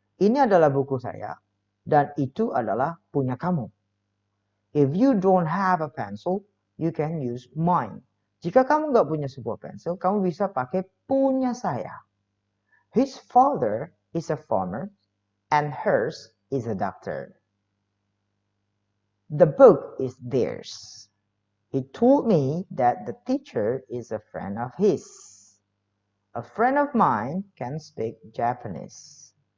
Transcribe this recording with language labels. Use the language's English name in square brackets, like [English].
[Indonesian] Ini adalah buku saya dan itu adalah punya kamu. [English] If you don't have a pencil, you can use mine. [Indonesian] Jika kamu nggak punya sebuah pensil, kamu bisa pakai punya saya. [English] His father is a farmer and hers is a doctor. The book is theirs. He told me that the teacher is a friend of his. A friend of mine can speak Japanese.